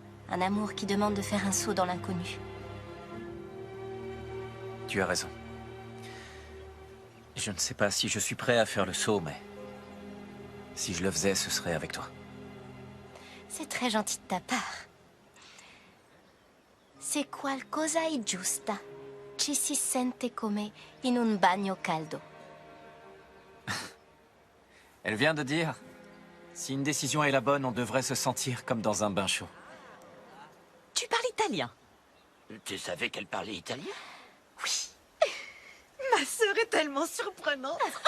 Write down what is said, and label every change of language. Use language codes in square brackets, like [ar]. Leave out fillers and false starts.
[fr] Un amour qui demande de faire un saut dans l'inconnu. Tu as raison. Je ne sais pas si je suis prêt à faire le saut, mais si je le faisais, ce serait avec toi. C'est très gentil de ta part. [it] C'est qualcosa di giusta. Ci si sente come in un bagno caldo. [fr] Elle vient de dire, si une décision est la bonne, on devrait se sentir comme dans un bain chaud. Tu parlais italien. Tu savais qu'elle parlait italien? Oui. Ma sœur est tellement surprenante.